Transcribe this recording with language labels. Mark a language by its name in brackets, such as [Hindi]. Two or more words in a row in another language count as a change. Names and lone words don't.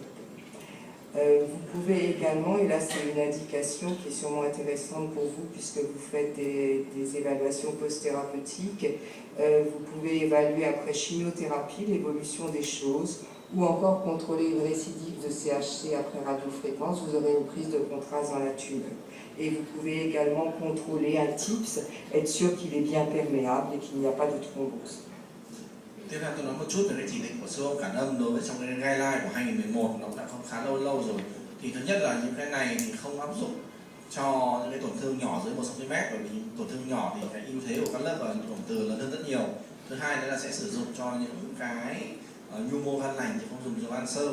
[French] Vous pouvez également, et là c'est une indication qui est sûrement intéressante pour vous puisque vous faites des évaluations post-thérapeutiques, vous pouvez évaluer après chimiothérapie l'évolution des choses, ou encore contrôler une récidive de CHC après radiofréquence, vous aurez une prise de contraste dans la tumeur. Et vous pouvez également contrôler un TIPS, être sûr qu'il est bien perméable et qu'il n'y a pas de thrombose. [Vietnamese] Tiếp theo tôi nói một chút về cái chỉ định của siêu âm cản âm đối với trong cái guideline của 2011, nó đã khá lâu rồi. Thì thứ nhất là những cái này thì không áp dụng cho những cái tổn thương nhỏ dưới 1 cm, bởi vì tổn thương nhỏ thì cái ưu thế của các lớp và tổn từ lớn hơn rất nhiều. hai nữa là sẽ sử dụng cho những cái nhu mô gan lành chứ không dùng cho gan sơ.